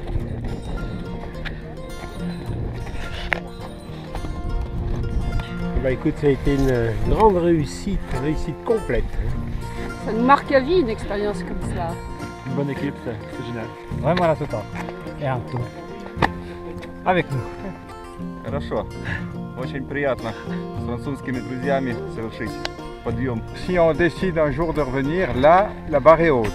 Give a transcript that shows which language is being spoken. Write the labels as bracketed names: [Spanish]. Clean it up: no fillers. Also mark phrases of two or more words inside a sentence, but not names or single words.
[French] Bah écoute, ça a été une grande réussite complète. Ça nous marque à vie une expérience comme ça. Une bonne équipe, c'est génial. Vraiment la totale. Et un tout. Avec nous. [Russian] Хорошо. Очень приятно с французскими друзьями совершить подъем. [French] Si on décide un jour de revenir, là, la barre est haute.